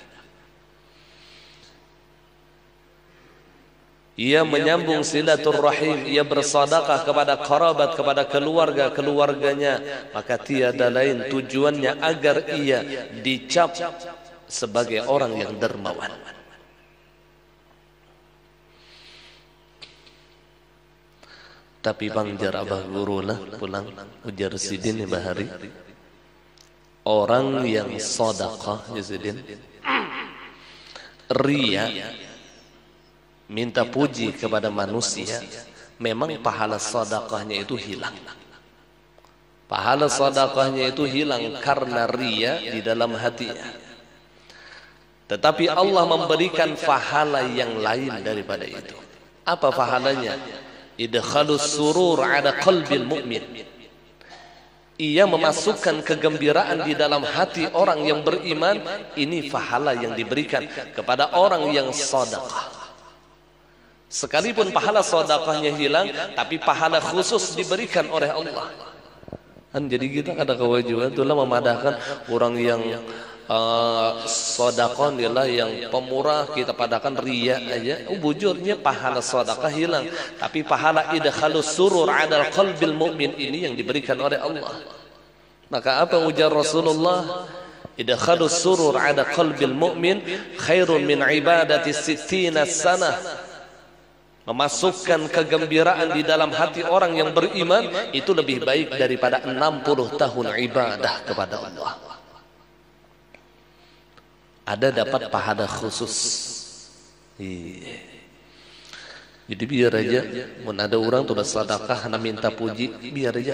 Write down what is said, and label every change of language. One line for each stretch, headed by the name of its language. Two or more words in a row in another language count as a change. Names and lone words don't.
Indonesian: Ia menyambung silaturrahim, ia bersedekah kepada kerabat, kepada keluarga-keluarganya, maka tiada lain tujuannya agar ia dicap sebagai orang yang dermawan.
Banjar: Tapi Bang Jar Abah Guru lah pulang ujar Sidin Bahari, orang yang sedekah Sidin ria,
Indonesian: minta puji kepada manusia, memang pahala sedekahnya itu hilang. Pahala sedekahnya itu hilang karena ria di dalam hatinya. Tetapi Allah memberikan pahala yang lain daripada itu. Apa pahalanya?
Arabic: Idkhalus surur ala qalbil mu'min.
Indonesian: Ia memasukkan kegembiraan di dalam hati orang yang beriman. Ini pahala yang diberikan kepada orang yang sedekah. Sekalipun pahala sedekahnya hilang, tapi pahala khusus diberikan oleh Allah. Dan jadi kita ada kewajiban itulah memadahkan orang yang sedekah adalah yang pemurah,
Banjar: kita padakan ria aja.
Indonesian: Bujurnya pahala sedekah hilang, tapi pahala
Arabic: idkhalus surur 'alal qalbil mu'min
Indonesian: ini yang diberikan oleh Allah. Maka apa ujar Rasulullah?
Arabic: Idkhalus surur 'ala qalbil mu'min khairun min ibadati 60 sanah.
Indonesian: Memasukkan kegembiraan di dalam hati orang yang beriman itu lebih baik daripada 60 tahun ibadah kepada Allah. Ada dapat pahala khusus.
Banjar: Jadi biar aja, mun ada orang tuh sedekah hanya minta puji, biar aja.